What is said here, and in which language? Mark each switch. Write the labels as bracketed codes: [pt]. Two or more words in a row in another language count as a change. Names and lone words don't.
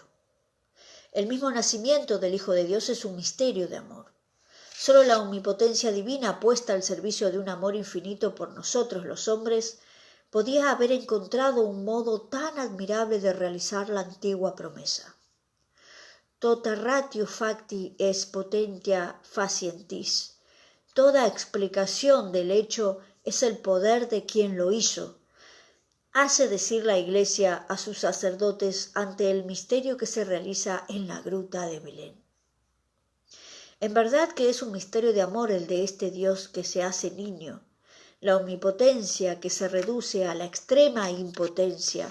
[es] El mismo nacimiento del Hijo de Dios es un misterio de amor. Solo la omnipotencia divina, puesta al servicio de un amor infinito por nosotros los hombres, podía haber encontrado un modo tan admirable de realizar la antigua promesa. [la] Tota ratio facti est potentia facientis. [es] Toda explicación del hecho es el poder de quien lo hizo. Hace decir la Iglesia a sus sacerdotes ante el misterio que se realiza en la gruta de Belén. En verdad que es un misterio de amor el de este Dios que se hace niño, la omnipotencia que se reduce a la extrema impotencia.